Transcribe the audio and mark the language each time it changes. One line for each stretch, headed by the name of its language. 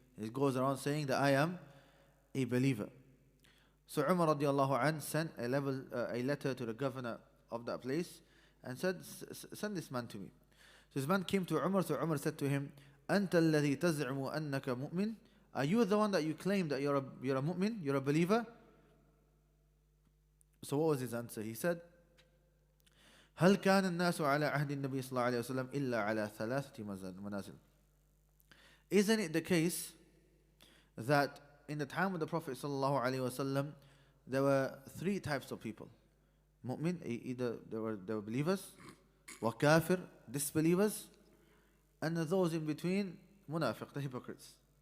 English: He goes around saying that I am a believer. So Umar radiallahu anh sent a letter to the governor of that place and said, send this man to me. So this man came to Umar, so Umar said to him,
Arabic: أنت الذي تزعم أنك مؤمن?
English: Are you the one that you claim that you're a mu'min, you're a believer? So what was his answer? He said,
Arabic: هل كان الناس على عهد النبي صلى الله عليه وسلم إلا على ثلاثة منازل?
English: Isn't it the case that in the time of the Prophet sallallahu alaihi wasallam there were three types of people? Mu'min, either they were believers, wa kafir, disbelievers, and those in between, munafiq, the hypocrites.